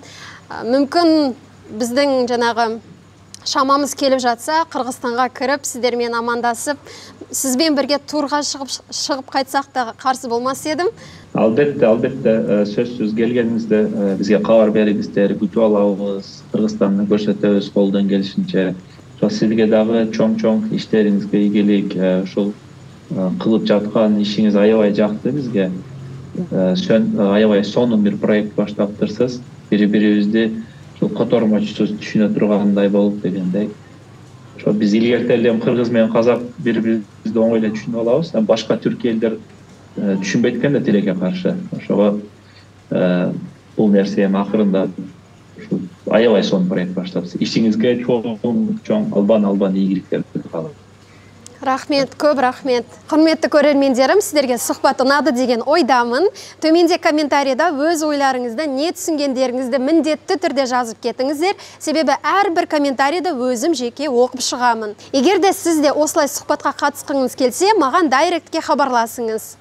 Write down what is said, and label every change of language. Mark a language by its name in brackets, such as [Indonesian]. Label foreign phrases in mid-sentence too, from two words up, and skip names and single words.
[Kazakh] Мүмкін біздің жаңағы шамамыз келіп жатса, Қырғызстанға кіріп, сіздермен амандасып, сізбен бірге турға шығып қайтсақ та қарсы болмас едім. [Kyrgyz] Албетте, сөзсіз келгеніңізде бізге хабар беріңіздер, күтіп алабыз, Қырғызстанды көрсетеміз қолдан келишинче. Сізге дағы чоң иштериңизге ийгилик, ушул кылып жаткан ишиңиз аябай жакты бизге. Аябай сонун бир проект баштаптырсыз. Бири-бирибизди котормочусуз түшүнө тургандай болуп дегендей. Биз илгерте эле кыргыз менен казак бири-бирибизди оңой эле түшүнүп алабыз. Башка түрк элдер түшүнбөйт экен да тилекке каршы. Ошого бул нерсе акырында аябай сонун проект баштапсыз. Ишиңизге чоң албан ийгиликтер каалайм. Рахмет, көп рахмет. [Kazakh] Құрметті көрермендерім, сіздерге сұхбат ұнады деген ойдамын. Төменде комментарийда өз ойларыңызды, не түсінгендеріңізді міндетті түрде жазып кетіңіздер. Себебі әрбір комментарийді өзім жеке оқып шығамын. Егер де сіз де осылай сұхбатқа қатысқыңыз келсе, маған дайректке хабарласыңыз.